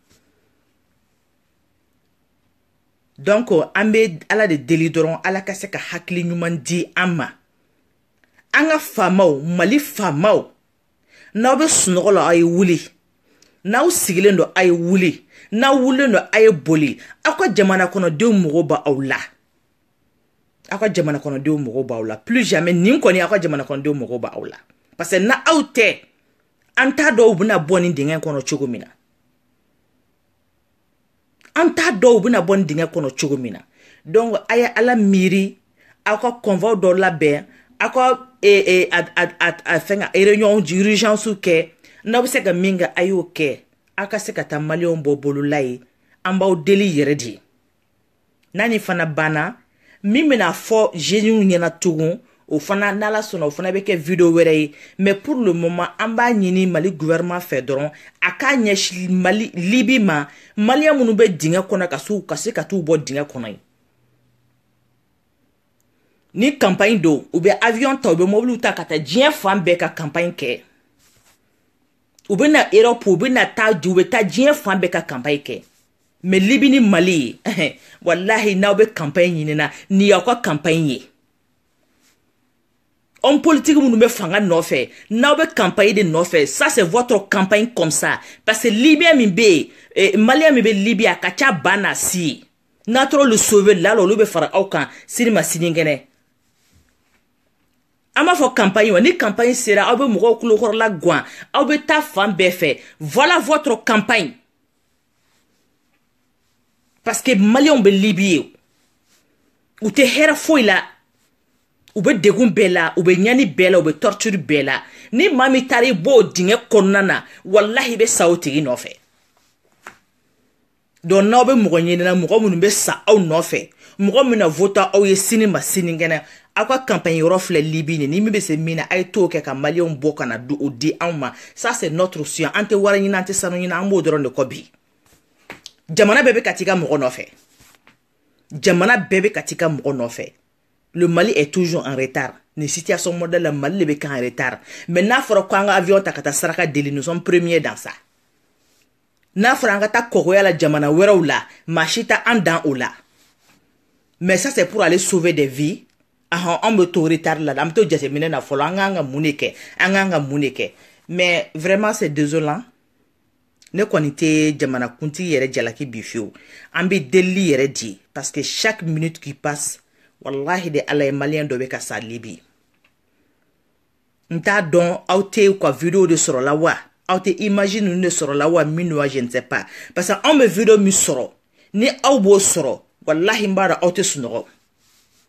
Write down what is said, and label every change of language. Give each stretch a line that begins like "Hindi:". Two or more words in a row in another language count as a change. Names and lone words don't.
Bambara: Donc an bɛ ala de deli dɔrɔn ala ka se ka hakili ɲuman di an ma. An ka faamaw, Mali faamaw, n'aw bɛ sunɔgɔ la aw ye wuli, n'aw sigilen don aw ye wuli, n'aw wulilen don aw ye boli, aw ka jamana kɔnɔdenw mago b'aw la. Aw ka jamana kɔnɔdenw mago b'aw la.
French: Plus jamais
Bambara: nin kɔni aw ka jamana kɔnɔdenw mago b'aw la.
French: Parce que
Bambara: na aw tɛ, an t'a dɔw bɛna bɔ nin dingɛ kɔnɔ cogo min na. An t'a dɔw bɛna bɔ nin dingɛ kɔnɔ cogo min na. Donc a ye ala miiri, aw ka convoi dɔ labɛn, aw ka fɛn
French: réunion d'urgence
Bambara: kɛ, n'aw bɛ se ka min kɛ a y'o kɛ, aw ka se ka taa Malienw bɔ bolola ye, an b'aw deli yɛrɛ de. N'a ni fana banna, min bɛna fɔ jeunes ɲɛna tugun, o fana n'ala sɔnna o fana bɛ kɛ vidéo wɛrɛ ye.
French: Mais pour le moment
Bambara: an b'a ɲini Mali gouvernement fɛ dɔrɔn a k'a ɲɛsin Mali Libi ma, Malien minnu bɛ dingɛ kɔnɔ ka se ka t'u bɔ dingɛ kɔnɔ ye. Ni campagne do u bɛ avion ta, u bɛ mobile ta ka taa diɲɛ fan bɛɛ ka campagne kɛ. U bɛ na Europe, u bɛ na taa u bɛ taa diɲɛ fan bɛɛ ka campagne kɛ. Mais Libi ni Mali, wallahi n'aw bɛ campagne ɲinina, ni y'aw ka campagne ye.
French: Homme politique
Bambara: minnu bɛ fanga nɔfɛ, n'aw bɛ campagne de nɔfɛ,
French: ça c'est votre campagne comme ça. Parce que
Bambara: Libyen min bɛ yen, Malien min bɛ Libye a ka ca ba na si. N'a taara
French: le sauver là,
Bambara: olu bɛ fara aw kan sini ma sinikɛnɛ. An b'a fɔ campagne wa, ni campagne sera aw bɛ mɔgɔw kulokɔrɔla guwan, aw bɛ taa fan bɛɛ fɛ.
French: Voilà votre campagne. Parce que
Bambara: Maliens bɛ Libye, u tɛ hɛrɛ foyi la, u bɛ degun bɛɛ la, u bɛ ɲani bɛɛ la, u bɛ torture bɛɛ la. Ni maa min taara i b'o dingɛ kɔnɔna na, wallahi i bɛ sa o tigi nɔfɛ. Donc n'aw bɛ mɔgɔ ɲinina, mɔgɔ minnu bɛ sa aw nɔfɛ, mɔgɔ min na voter aw ye sini ma sinikɛnɛ, aw ka campagne yɔrɔ filɛ Libi ni min bɛ se min na, a ye t'o kɛ ka Maliens bɔ ka na o di anw ma.
French: Ça c'est notre souci.
Bambara: An tɛ wari ɲini, an tɛ sanu ɲini, an b'o dɔrɔn de kɔ bi. Jamana bɛɛ bɛ ka t'i ka mɔgɔ nɔfɛ. Jamana bɛɛ bɛ ka t'i ka mɔgɔ nɔfɛ.
French: Le Mali est toujours en retard.
Bambara: Ni situation modèle la Mali le bɛ
French: en retard.
Bambara: Mais n'a fɔra ko an ka avion ta ka taa saraka deli,
French: nous sommes premiers dans ça.
Bambara: N'a fɔra an ka taa kɔgɔya la jamana wɛrɛw la, maa si tɛ an dan o la.
French: Mais ça c'est pour aller sauver des vies.
Bambara: An bɛ to retard la, an bɛ to jateminɛ na fɔlɔ, an k'an ka mun de kɛ, an k'an ka mun de kɛ.
French: Mais vraiment c'est désolant.
Bambara: Ne kɔni tɛ jamana kuntigi yɛrɛ jalaki bi fiyewu. An bɛ deli yɛrɛ di,
French: parce que chaque minute qui passe,
Bambara: wallahi de ala ye Malien dɔ bɛ ka sa Libi. N t'a dɔn aw tɛ ka vidéo de sɔrɔ la wa, aw tɛ image ninnu de sɔrɔ la wa, min wa
French: je ne sais pas. Parce que
Bambara: anw bɛ vidéo min sɔrɔ, ni aw b'o sɔrɔ, wallahi n b'a dɔn aw tɛ sunɔgɔ.